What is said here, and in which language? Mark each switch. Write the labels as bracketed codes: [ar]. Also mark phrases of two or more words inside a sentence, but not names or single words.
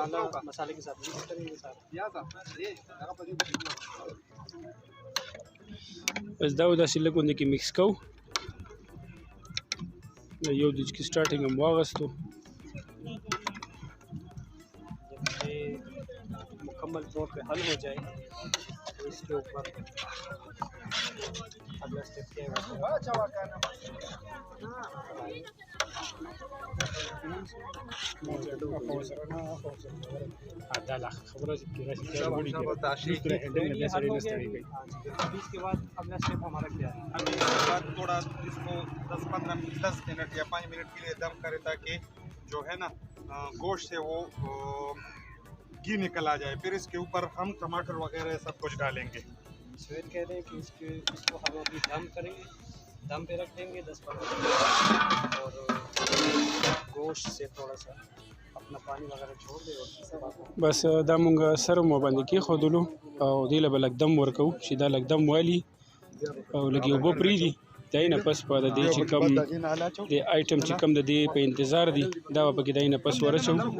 [ur] مسالے کے ساتھ مکس کریں گے ساتھ. [ps] بس دا داسې لږ غوندې کې مکس کوو. یو د چې سټارټینګ هم واغستو. [ur] جب یہ مکمل طور پہ حل ہو جائے تو اس کے اوپر اگلا اسٹیپ کیا ہے [ps] دا لا خبره چې کېږي [ur] اس کے بعد اگلا اسٹیپ ہمارا کیا ہے؟ ابھی اس کے بعد تھوڑا اس کو 10 منٹ یا 5 منٹ کے لیے دم کرے تاکہ جو ہے نا گوشت سے وہ گھی نکل آ جائے. پھر اس کے اوپر ہم ٹماٹر وغیرہ سب کچھ ڈالیں گے. سویت کہہ رہے ہیں کہ اس کو ہم ابھی دم کریں گے, دم پہ رکھ دیں گے 10-15 منٹ اور گوشت سے تھوڑا سا اپنا پانی وغیرہ چھوڑ دے. [ps] بس دا مونږ سره مو باندې کېښودلو او دې له به لږ دم ورکوو چې دا لږ دم والي او لږ یې اوبه پرېږدي. د هغې نه پس به د دې چې کوم د آیټم چې کوم د دې په انتظار دي دا به پکې د هغې نه پس ورچوو.